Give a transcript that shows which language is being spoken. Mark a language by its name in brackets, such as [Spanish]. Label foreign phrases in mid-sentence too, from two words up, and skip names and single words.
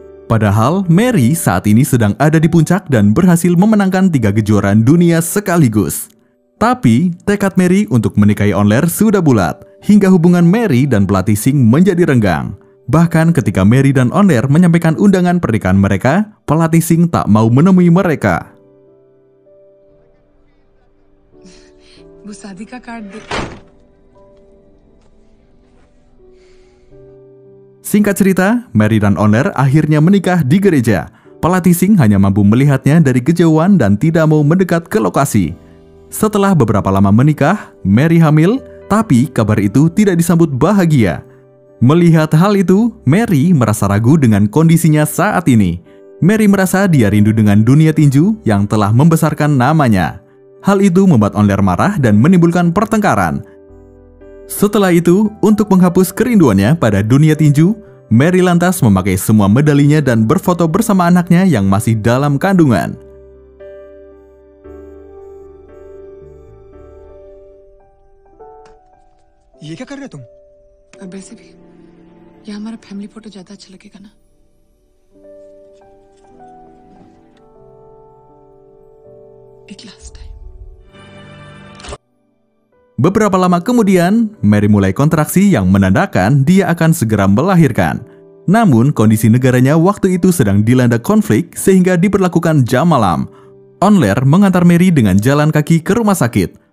[Indonesian] Padahal Mary saat ini sedang ada di puncak dan berhasil memenangkan 3 kejuaraan dunia sekaligus. Tapi, tekad Mary untuk menikahi Onler sudah bulat, hingga hubungan Mary dan pelatih Singh menjadi renggang. Bahkan ketika Mary dan Onler menyampaikan undangan pernikahan mereka, pelatih Singh tak mau menemui mereka. [Hindi] वो शादी का कार्ड दे। [Indonesian] Singkat cerita, Mary dan Onler akhirnya menikah di gereja. Pelatih Singh hanya mampu melihatnya dari kejauhan dan tidak mau mendekat ke lokasi. Setelah beberapa lama menikah, Mary hamil, tapi kabar itu tidak disambut bahagia. Melihat hal itu, Mary merasa ragu dengan kondisinya saat ini. Mary merasa dia rindu dengan dunia tinju yang telah membesarkan namanya. Hal itu membuat Onler marah dan menimbulkan pertengkaran. Setelah itu, untuk menghapus kerinduannya pada dunia tinju, Mary lantas memakai semua medalinya dan berfoto bersama anaknya yang masih dalam kandungan. [Hindi] ये क्या कर रहे हो तुम? अब वैसे भी यहाँ हमारा [English] family photo [Hindi] ज्यादा अच्छा लगेगा ना। एक [English] last time. [Indonesian] Beberapa lama kemudian, Mary mulai kontraksi yang menandakan dia akan segera melahirkan. Namun, kondisi negaranya waktu itu sedang dilanda konflik sehingga diberlakukan jam malam. Onler mengantar Mary dengan jalan kaki ke rumah sakit.